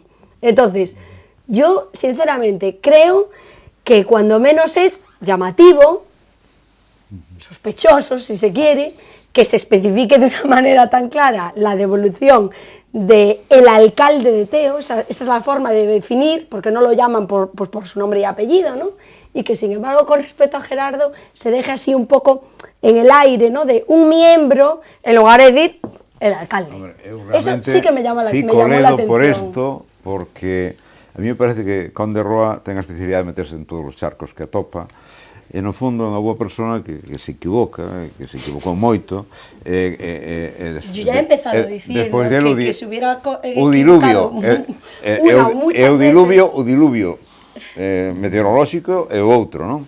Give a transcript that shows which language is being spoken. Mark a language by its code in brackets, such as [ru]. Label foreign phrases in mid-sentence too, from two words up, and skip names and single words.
[es] Entonces, yo sinceramente creo que cuando menos es llamativo, sospechoso si se quiere, que se especifique de una manera tan clara la devolución del alcalde de Teo, esa es la forma de definir, porque no lo llaman por su nombre y apellido, ¿no? Y que sin embargo con respecto a Gerardo se deje así un poco en el aire, ¿no?, de un miembro en lugar de decir el alcalde. Hombre, eso sí que me llamó la atención. Por esto, porque a mí me parece que [gl] Conde Roa ten a especialidade de meterse en todos os charcos que atopa, e no fondo é unha boa persona que se equivoca, que se equivocou moito. [es] Yo ya he empezado dicindo que se hubiera [gl] o diluvio, o diluvio meteorolóxico e o outro, non?